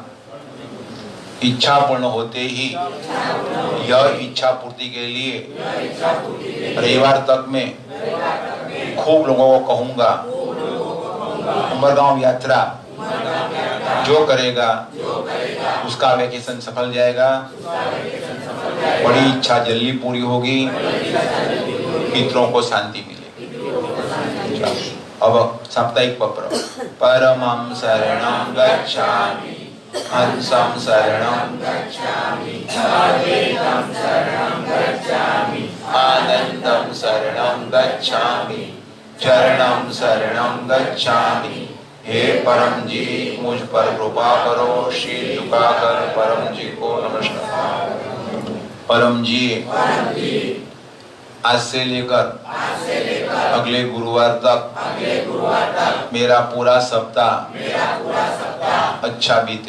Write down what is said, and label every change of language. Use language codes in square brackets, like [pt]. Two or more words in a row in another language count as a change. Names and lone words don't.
[hi] इच्छा पूर्ण होते ही यह इच्छा पूर्ति के लिए रविवार तक में खूब लोगों को कहूंगा, उमरगांव यात्रा जो करेगा उसका वैकेशन सफल जाएगा, बड़ी इच्छा जल्दी पूरी होगी, पितरों को शांति मिलेगी। अब साप्ताहिक पत्र। [sa] परमं शरणं गच्छामि, हंसं शरणं गच्छामि, अद्वैतं शरणं गच्छामि, आनंदं शरणं गच्छामि, चरणं शरणं गच्छामि। [hi] हे परम जी, मुझ पर कृपा करो। शीश झुकाकर परम जी को नमस्कार। परम जी, आज से लेकर अगले गुरुवार तक मेरा पूरा सप्ताह अच्छा बीते।